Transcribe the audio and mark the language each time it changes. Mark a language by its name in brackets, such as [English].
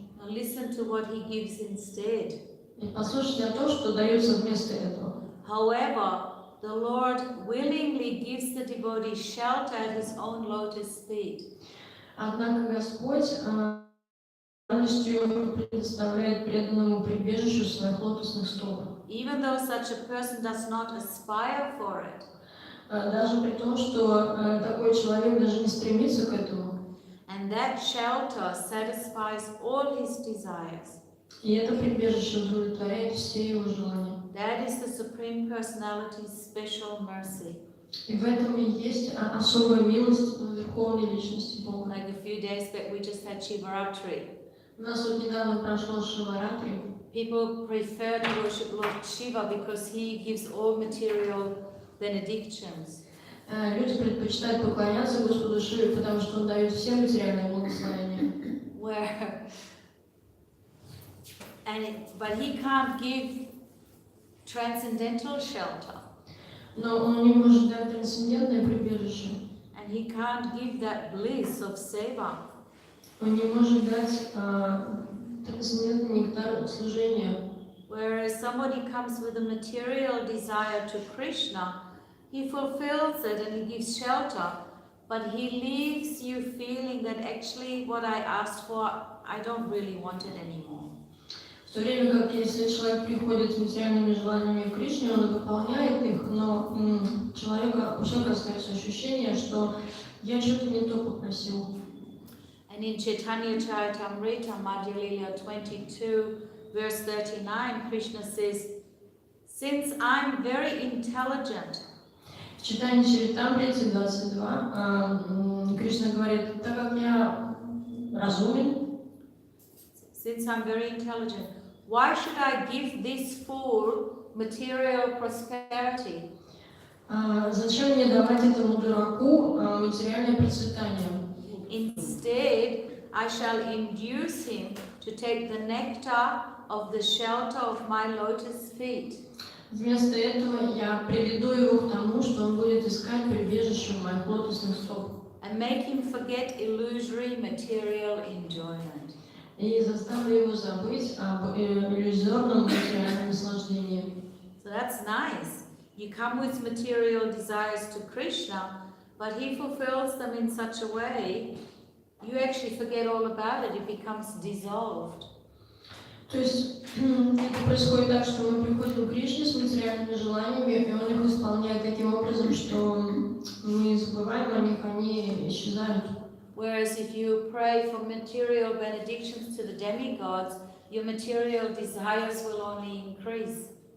[English] Now listen to what he gives instead. [Russian] И послушайте о том, что дается вместо этого. [English] However, the Lord willingly gives the devotee shelter at his own lotus feet. [Russian] Однако Господь радостью предоставляет преданному прибежищу своих лотосных стоп. [English] Even though such a person does not aspire for it. [Russian] Даже при том, что такой человек даже не стремится к этому. [English] And that shelter satisfies all his desires. [Russian] И это прибежище удовлетворяет все его желания. [English] That is the Supreme Personality's special mercy. [Russian] И в этом и есть особая милость Верховной Личности Бога. [English] Like a few days back, we just had Shivaratri. [Russian] У нас вот недавно прошло Шиваратри. [English] People prefer to worship Lord Shiva because he gives all material benedictions. [Russian] Люди предпочитают поклоняться Господу Шиве, потому что Он дает все материальные благословения. [English] But he can't give transcendental shelter. [Russian] Но Он не может дать трансцендентное прибежище. [English] And he can't give that bliss of seva. [Russian] Он не может дать трансцендентный нектар служения. [English] Whereas somebody comes with a material desire to Krishna, he fulfills it and he gives shelter, but he leaves you feeling that actually what I asked for, I don't really want it anymore. [Russian] В то время как если человек приходит с материальными желаниями к Кришне, он выполняет их, но у человека остается ощущение, что я что-то не то попросил. [English] And in Chaitanya Charitamrita, Madhya Lila 22, verse 39, Krishna says, since I'm very intelligent, [Russian] В читании Чаритамрити 22 Кришна говорит, так как я разумен, [English] since I'm very intelligent, why should I give this fool material prosperity? [Russian] Зачем мне давать этому дураку материальное процветание? [English] Instead, I shall induce him to take the nectar of the shelter of my lotus feet. [Russian] Вместо этого я приведу его к тому, что он будет искать прибежище в моих лотосных стоп. [English] And make him forget illusory material enjoyment. [Russian] И заставлю его забыть об иллюзорном материальном наслаждении. [English] So that's nice. You come with material desires to Krishna, but he fulfills them in such a way, you actually forget all about it. It becomes dissolved. [Russian] То есть это происходит так, что мы приходим к Кришне с материальными желаниями, и он их исполняет таким образом, что мы забываем о них, они исчезают. [English] Whereas if you pray for material benedictions to the demigods, your material desires will only increase.